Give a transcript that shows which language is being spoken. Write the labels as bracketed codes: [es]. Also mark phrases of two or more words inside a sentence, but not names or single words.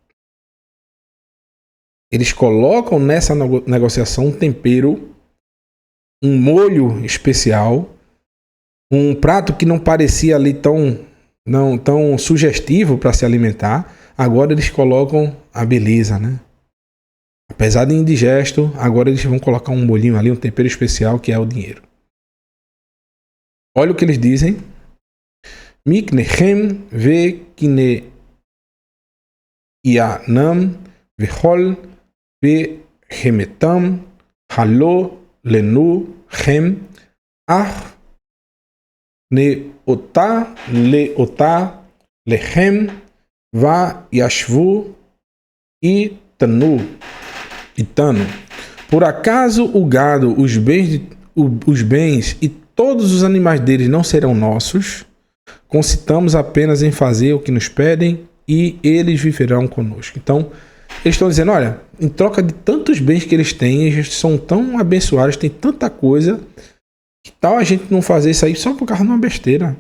[pt] Eles colocam nessa negociação um tempero, um molho especial, um prato que não parecia ali tão sugestivo para se alimentar. Agora eles colocam a beleza, né? Apesar de indigesto, agora eles vão colocar um molhinho ali, um tempero especial que é o dinheiro. Olha o que eles dizem. [he] מקנהם וקנינם וכל בהמתם הלוא לנו הם אך נאותה נאותה להם וישבו אתנו. [pt] Por acaso o gado, os bens e todos os animais deles não serão nossos? Consistamos apenas em fazer o que nos pedem e eles viverão conosco. Então, Eles estão dizendo, olha, em troca de tantos bens que eles têm, eles são tão abençoados, tem tanta coisa, que tal a gente não fazer isso aí só por causa de uma besteira?